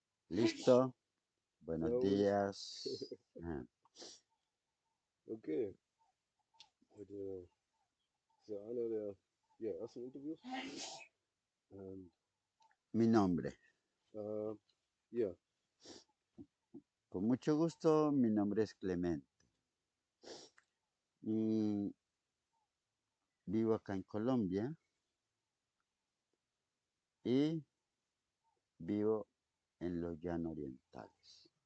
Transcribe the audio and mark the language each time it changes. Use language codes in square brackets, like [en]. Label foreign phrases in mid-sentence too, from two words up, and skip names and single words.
[es] Listo. Buenos [de] Servus. [es] días. Ah, [de] Okay, heute ist ja einer der ersten Interviews. Und [es] Mi nombre. [de] äh, ja, [es] Con mucho gusto, mi nombre es Clemente. Mm, Vivo acá en Colombia y vivo en los llanos orientales.